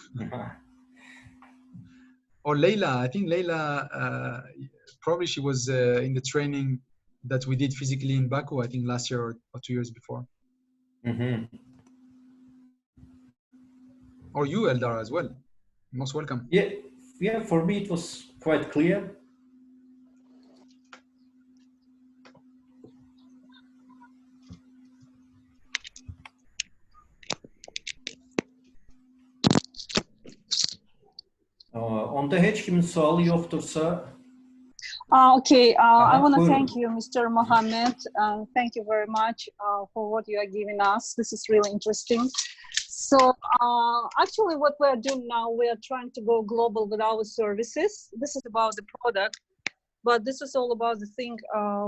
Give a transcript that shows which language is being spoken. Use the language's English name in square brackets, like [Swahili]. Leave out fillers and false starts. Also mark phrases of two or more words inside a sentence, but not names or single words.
[English] Or Leila, I think Leila, probably she was in the training that we did physically in Baku, I think last year or 2 years before. Mm-hmm. Or you, Eldar, as well. Most welcome. Yeah, for me it was quite clear. [Azerbaijani] Onda heç kimin sualı yoxdursa. [English] Okay, I want to thank you, Mr. Mohammed. Thank you very much for what you are giving us. This is really interesting. So actually what we're doing now, we are trying to go global with our services. This is about the product, but this is all about the thing.